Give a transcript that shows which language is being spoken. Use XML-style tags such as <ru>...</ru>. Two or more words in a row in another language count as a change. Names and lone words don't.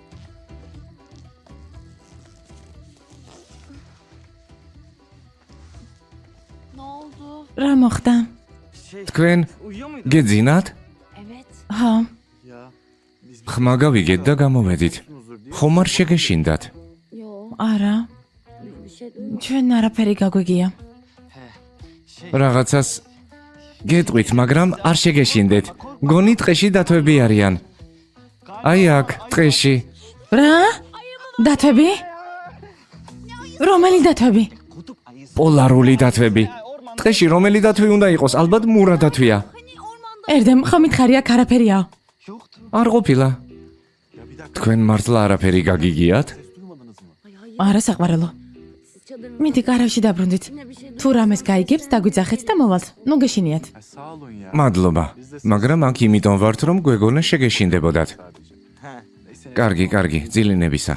<tr>Ne oldu?</tr> <ka>რა მოხდა? თქვენ გეძინათ?</ka> <tr>Evet.</tr> <ka>ხო, ხმა გავიგეთ და გამოვედით. ხომ არ შეგეშინდათ?</ka> <tr>Yo.</tr> <ka>არა,</ka> <tr>Bir şey duymadım.</tr> <ka>ჩვენ არაფერი გაგვიგია. რაღაცას გეტყვით, მაგრამ არ შეგეშინდეთ. გონი ტყეში დათვები არიან. აი აქ, ტყეში. რა? დათვები? რომელი დათვები? პოლარული დათვები. ტყეში რომელი დათვი უნდა იყოს? ალბათ მურა დათვია. ერდემ, ხო მითხარია არაფერიაო. არ ყოფილა. თქვენ მართლა არაფერი გაგიგიათ? არა საყვარელო.</ka> <tr>Siz çadırın</tr> <ka>მიდი კარავში დაბრუნდით.</ka> <tr>içine bir şey</tr> <ka>თუ რამეს გაიგებთ, დაგვიძახეთ და მოვალთ. ნუ გეშინიათ.</ka> <tr>Sağ olun ya.</tr> <ka>მადლობა. მაგრამ აქ იმიტომ ვართ, რომ გვეგონა შეგეშინდებოდათ. კარგი, კარგი, ძილინებისა.</ka>